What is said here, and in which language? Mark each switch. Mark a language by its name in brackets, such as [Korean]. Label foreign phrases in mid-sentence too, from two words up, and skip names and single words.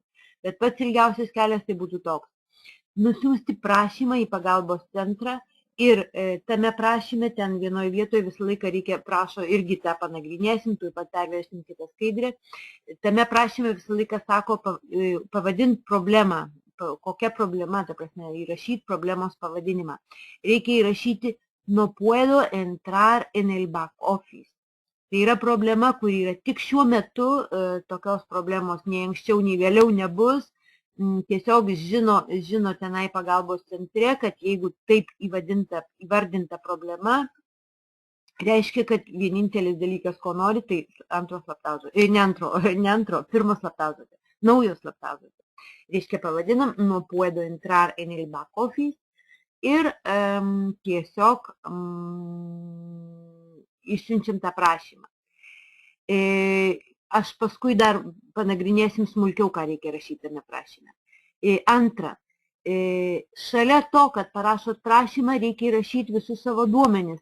[Lithuanian] Bet pats ilgiausias kelias tai būtų toks. Nusiųsti prašymą į pagalbos centrą ir tame prašyme ten vienoje vietoje visą laiką reikia, prašo, irgi tą panagrinėsim, tuoj pat pervešim kitą skaidrę. Tame prašyme visą laiką sako pavadinti problemą, kokia problema, ta prasme, įrašyti problemos pavadinimą. Reikia įrašyti [Spanish] no puedo entrar en el back office. [Lithuanian] Tai yra problema, kuri yra tik šiuo metu, tokios problemos nei anksčiau, nei vėliau nebus. Tiesiog žino tenai pagalbos centre, kad jeigu taip įvardinta problema, reiškia, kad vienintelis dalykas, ko nori, tai antro slaptažodžio, pirmo slaptažodžio, naujo slaptažodžio. Reiškia, pavadinam [Spanish] no puedo entrar en el back office [Lithuanian] ir tiesiog išsiunčiam tą prašymą. Aš paskui dar panagrinėsim smulkiau, ką reikia rašyti tame prašyme. Antra, šalia to, kad parašot prašymą, reikia įrašyti visus savo duomenis.